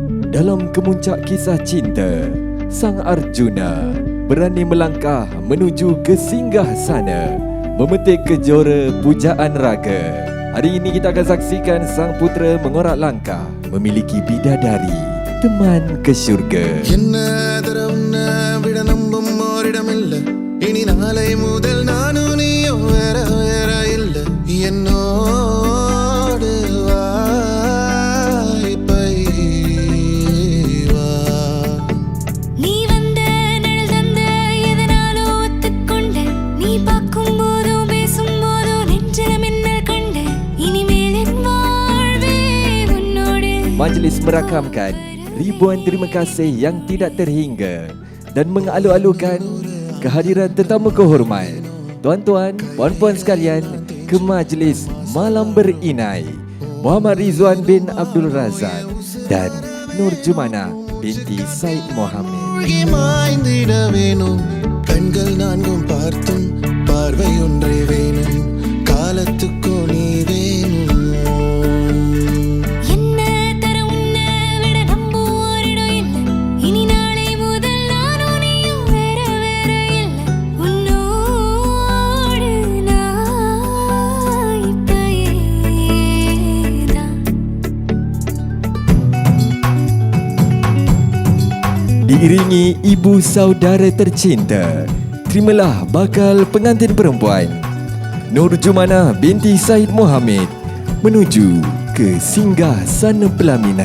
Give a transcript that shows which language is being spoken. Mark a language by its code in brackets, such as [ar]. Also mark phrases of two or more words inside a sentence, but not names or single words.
[ms] Dalam kemuncak kisah cinta, Sang Arjuna berani melangkah menuju ke singgah sana, memetik kejora pujaan raga. Hari ini kita akan saksikan sang putera mengorak langkah memiliki bidadari, teman ke syurga. [ta] என்ன தர உன்னை விட நம்பும் ஓரிடமில்லை, இனி நாளை முதல் நானும் நீயும் வேற வேற இல்லை. என்னோடு வாய்ப்பை வா. நீ வந்த நிழல் தந்த எதனாலோ ஒத்துக்கொண்ட, நீ பார்க்கும் போதும் பேசும் போதும் நெஞ்சில மின்னல் கண்ட, இனிமேல் என் வாழ்வே உன்னோடு. [ms] Majlis merakamkan ribuan terima kasih yang tidak terhingga dan mengalu-alukan kehadiran tetamu kehormat, tuan-tuan, puan-puan sekalian, ke majlis malam berinai Muhammad Rizwan bin Abdul Razak dan Nur Jumana binti Said Mohammed. [ta] மூழ்கி மாய்ந்திட வேணும், கண்கள் நான்கும் பார்த்தும் பார்வை ஒன்றே வேணும், காலத்துக்கோ நீ வேணும். என்ன தர உன்னை விட நம்பும் ஓரிடம் இல்லை, இனி நாளை முதல் நானும் நீயும் வேற வேற இல்லை. உன்னோடு நான் இப்பயேதான். [ms] Diiringi ibu saudara tercinta, terimalah bakal pengantin perempuan Nur Jumana binti Said Mohammed menuju ke singgah sana pelaminan.